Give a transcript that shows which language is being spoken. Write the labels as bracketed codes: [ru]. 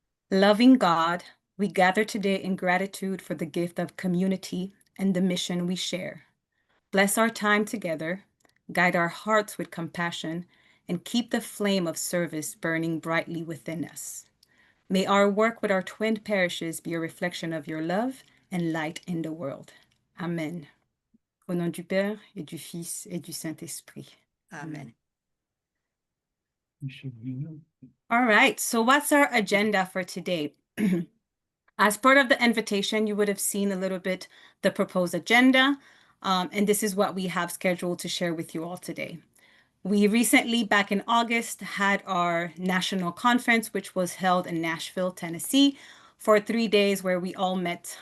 [en] Loving God, we gather today in gratitude for the gift of community and the mission we share. Bless our time together, guide our hearts with compassion, and keep the flame of service burning brightly within us. May our work with our twin parishes be a reflection of your love and light in the world. Amen. [fr] Au nom du Père et du Fils et du Saint-Esprit. Amen. [en] All right, so what's our agenda for today? As part of the invitation, you would have seen a little bit the proposed agenda, and this is what we have scheduled to share with you all today. We recently, back in August, had our national conference, which was held in Nashville, Tennessee, for 3 days where we all met.